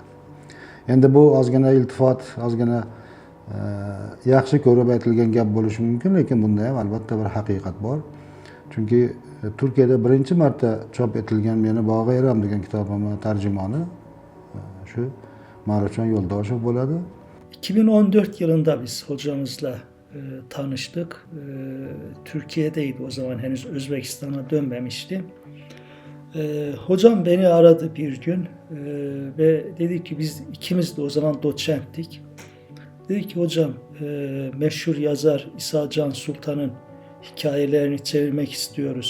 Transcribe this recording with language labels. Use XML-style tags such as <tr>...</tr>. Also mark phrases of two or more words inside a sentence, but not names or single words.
<uz>Endi bu ozgina iltifot, ozgina yaxshi ko'rib aytilgan gap bo'lishi mumkin, lekin bunda ham albatta bir haqiqat bor. Chunki Turkiyada birinchi marta chop etilgan meni Bog'i Eram degan kitobimni tarjimoni shu Ma'rufjon Yo'ldoshev bo'ladi.</uz> <tr>2014 yılında biz hocamızla tanıştık. Türkiye'deydi o zaman, henüz Özbekistan'a dönmemişti. Hocam beni aradı bir gün ve dedi ki, biz ikimiz de o zaman doçenttik. Dedi ki, hocam meşhur yazar İsa Can Sultan'ın hikayelerini çevirmek istiyoruz.</tr>